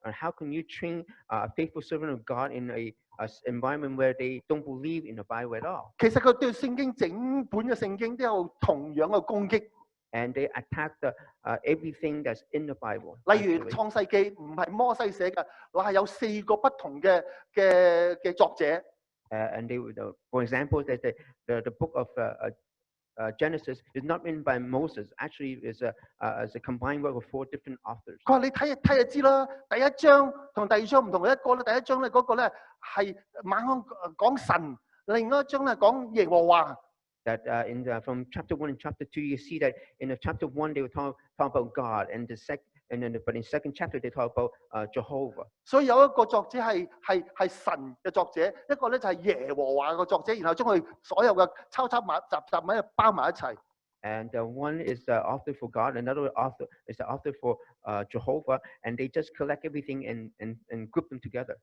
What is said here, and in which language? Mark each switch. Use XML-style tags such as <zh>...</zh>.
<en>And how can you train a faithful servant of God in a environment where they don't believe in the Bible at all?</en> <yue>其實佢對聖經整本嘅聖經都有同樣嘅攻擊。</yue> <en>And they attack everything that's in the Bible.</en> <yue>例如創世記唔係摩西寫嘅，嗱係有4個不同嘅作者。</yue> <en>And they would, for example, that the book of Genesis is not written by Moses. Actually, is a combined work of 4 different authors.</en> <yue>佢話你睇就知啦，第一章同第二章唔同嘅，一個咧第一章咧嗰個咧係猛講神，另一章咧講耶和華。</yue> <en>That from chapter 1 and chapter 2, you see that in the chapter 1 they will talk about God, and but in second chapter they talk about Jehovah.</en> <yue>所以有一個作者係神嘅作者，一個咧就係耶和華嘅作者，然後將佢所有嘅抄埋集埋包埋一齊。</yue> <en>And one is the author for God, another author is the author for Jehovah, and they just collect everything and group them together.</en>